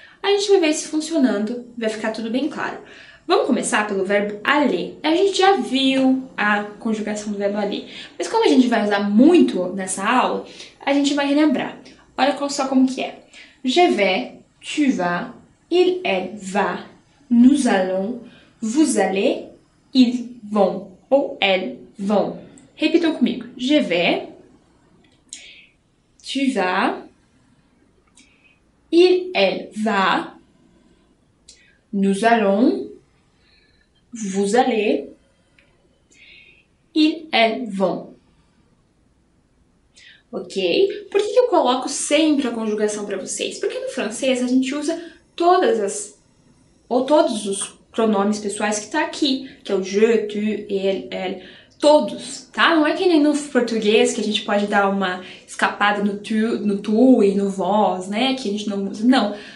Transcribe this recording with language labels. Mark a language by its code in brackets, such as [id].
[pt] A gente vai ver isso funcionando, vai ficar tudo bem claro. Vamos começar pelo verbo aller. A gente já viu a conjugação do verbo aller, mas como a gente vai usar muito nessa aula, a gente vai relembrar. Olha só como que é. [fr] Je vais, tu vas, il, elle, va, nous allons, vous allez, ils vont ou elles vont. [pt] Repitam comigo. [fr] Je vais, tu vas, il, elle, va, nous allons, vous allez, ils, elles vont. Ok? [pt] Por que eu coloco sempre a conjugação para vocês? Porque no francês a gente usa todos os pronomes pessoais que tá aqui, que é o je, tu, ele, elle, todos, tá? Não é que nem no português que a gente pode dar uma escapada no tu e no vós, né? Que a gente não usa. Não.